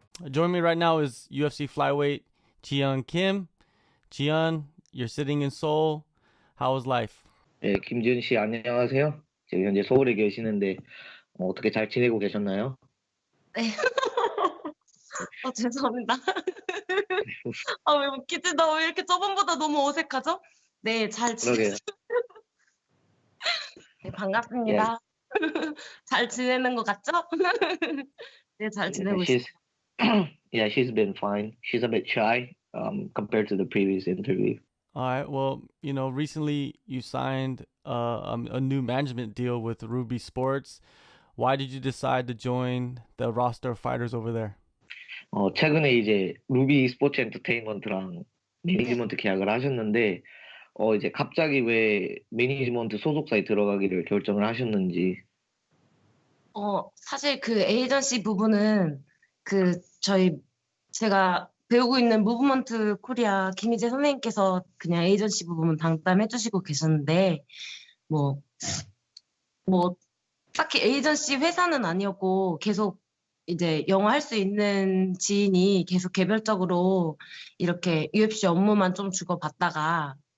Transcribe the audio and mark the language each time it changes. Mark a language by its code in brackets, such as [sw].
[en] Joining me right now is UFC flyweight Ji Yeon Kim. Ji-yeon, you're sitting in Seoul. How is life? [ko] 네, 김지은 씨 안녕하세요. 지금 현재 서울에 계시는데 어떻게 잘 지내고 계셨나요? 네. 죄송합니다. 왜 웃기지? 나 왜 이렇게 저번보다 너무 어색하죠? 네, 잘 그러게요. 네, 반갑습니다. 잘 지내는 것 같죠? 네, 잘 지내고 있어요. [en] Yeah, she's been fine. She's a bit shy compared to the previous interview. All right. Well, recently you signed a new management deal with Ruby Sports. Why did you decide to join the roster of fighters over there? [ko] 최근에 이제 루비 스포츠 엔터테인먼트랑 매니지먼트 계약을 하셨는데 이제 갑자기 왜 매니지먼트 소속사에 들어가기를 결정을 하셨는지. 사실 그 에이전시 부분은 제가 배우고 있는 무브먼트 코리아 김희재 선생님께서 그냥 에이전시 부분 담당해 주시고 계셨는데, 뭐, 딱히 에이전시 회사는 아니었고, 계속 이제 영어 할 수 있는 지인이 계속 개별적으로 이렇게 UFC 업무만 좀 주고받다가,